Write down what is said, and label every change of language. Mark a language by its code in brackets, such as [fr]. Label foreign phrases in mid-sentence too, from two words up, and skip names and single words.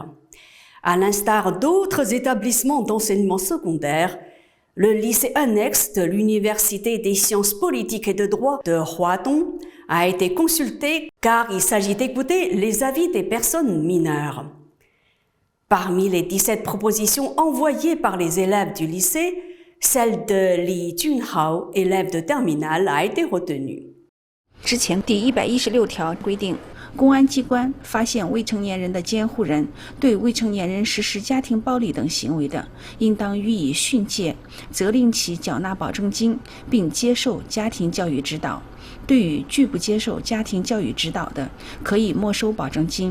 [fr] À l'instar d'autres établissements d'enseignement secondaire, le lycée annexe de l'Université des sciences politiques et de droit de Huadong a été consulté car il s'agit d'écouter les avis des personnes mineures. Parmi les 17 propositions envoyées par les élèves du lycée, celle de Li Junhao, élève de terminale, a été retenue. [zh] 之前第116条规定，公安机关发现未成年人的监护人对未成年人实施家庭暴力等行为的，应当予以训诫，责令其缴纳保证金，并接受家庭教育指导。对于拒不接受家庭教育指导的，可以没收保证金。